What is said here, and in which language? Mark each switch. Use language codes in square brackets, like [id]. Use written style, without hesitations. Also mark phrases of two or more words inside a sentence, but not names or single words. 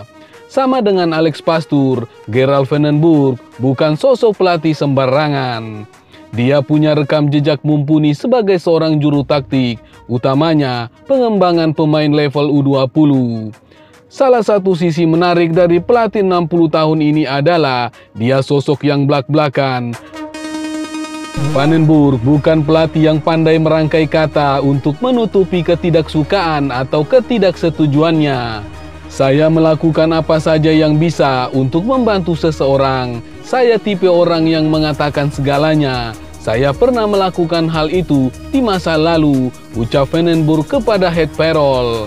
[id] Sama dengan Alex Pastoor, Gerald van den Burg bukan sosok pelatih sembarangan. Dia punya rekam jejak mumpuni sebagai seorang juru taktik, utamanya pengembangan pemain level U20. Salah satu sisi menarik dari pelatih 60 tahun ini adalah dia sosok yang blak-blakan. Van den Burg bukan pelatih yang pandai merangkai kata untuk menutupi ketidaksukaan atau ketidaksetujuannya. Saya melakukan apa saja yang bisa untuk membantu seseorang. Saya tipe orang yang mengatakan segalanya. Saya pernah melakukan hal itu di masa lalu, ucap Van den Burg kepada Het Parool.